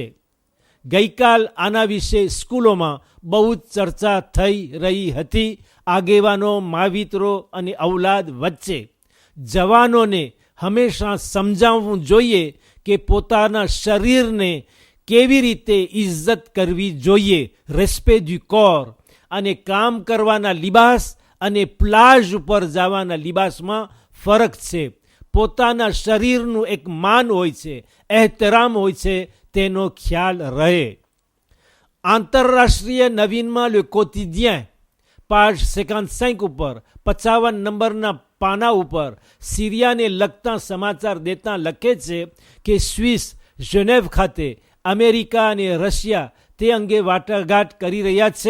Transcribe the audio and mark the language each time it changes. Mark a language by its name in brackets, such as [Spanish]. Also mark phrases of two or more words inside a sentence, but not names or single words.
[Gujarati] ગઈકાલ આના વિશે સ્કૂલોમાં બહુ જ ચર્ચા થઈ રહી હતી આગેવાનો, માવિત્રો અને ઔલાદ વચ્ચે. જવાનોને હંમેશા સમજાવવું જોઈએ કે પોતાના શરીરને કેવી રીતે ઇજ્જત કરવી જોઈએ, [French] respect du corps, [Gujarati] અને કામ કરવાના લિબાસ અને પ્લાઝ ઉપર જવાના લિબાસમાં ફરક છે. પોતાના શરીરનું એક માન હોય છે, એહતરામ હોય છે, તેનો ખ્યાલ રહે. આંતરરાષ્ટ્રીય નવીનમાં Le Quotidien, page 55 ઉપર 55 નંબરના પાના ઉપર સિરિયાને લગતા સમાચાર દેતા લખે છે કે સ્વિસ જેનેવ ખાતે અમેરિકા અને રશિયા તે અંગે વાટાઘાટ કરી રહ્યા છે.